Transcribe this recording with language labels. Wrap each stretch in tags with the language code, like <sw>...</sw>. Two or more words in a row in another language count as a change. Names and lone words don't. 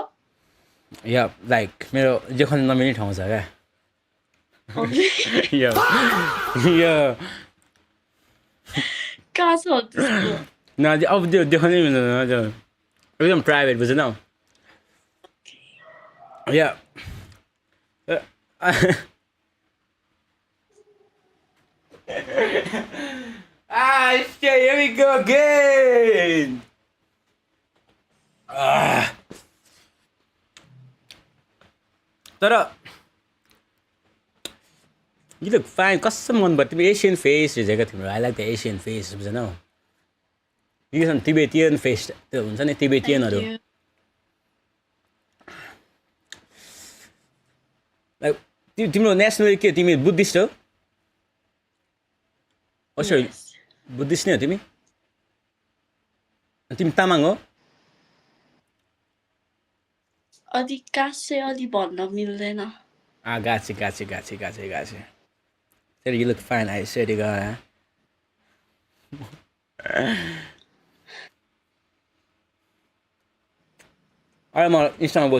<ne>या लाइक मेरो देखाउन नमिल्ने ठाउँ छ क्या या कहाँ छ त्यसको न अब त्यो देखाउनै मिल्दैन त्यो एकदम प्राइभेट बुझेनौ या</ne> <en>shit, here we go again. तर you look fine.</en> <ne>कस्तो मन पर्यो तिम्रो</ne> <en>Asian face</en> <ne>रहेछ क्या तिम्रो</ne> <en>I like the Asian face</en> <ne>बुझेनौ यो</ne> <en>Tibetan face</en> <ne>त्यो हुन्छ नि तिबेटियनहरू लाइक तिम्रो नेसनल के तिमी बुद्धिस्ट हो सरी बुद्धिस्ट नै हो तिमी तिमी तामाङ हो अधिकांश अलि भन्न मिल्दैन</ne> <en>गाछे तर you look fine I swear to God</en> <ne>अरे म इन्स्टामा</ne>